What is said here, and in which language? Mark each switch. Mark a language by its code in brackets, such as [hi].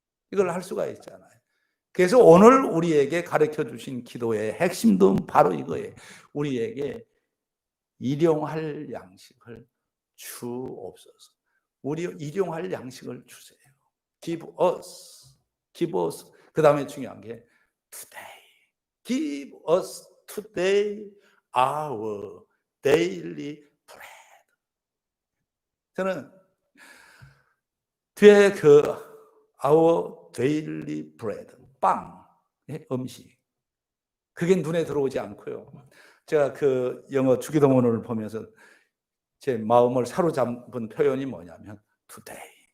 [ko] 이걸 할 수가 있잖아요. 그래서 오늘 우리에게 가르쳐 주신 기도의 핵심도 바로 이거예요. 우리에게 일용할 양식을 주옵소서. 우리 일용할 양식을 주세요. [en] Give us. [ko] 그 다음에 중요한 게 today. [en] Give us today our daily bread. [ko] 저는 뒤에 [en] our daily bread, [ko] 빵, 음식. 그게 눈에 들어오지 않고요. 제가 영어 주기도문을 보면서 제 마음을 사로잡은 표현이 뭐냐면 today.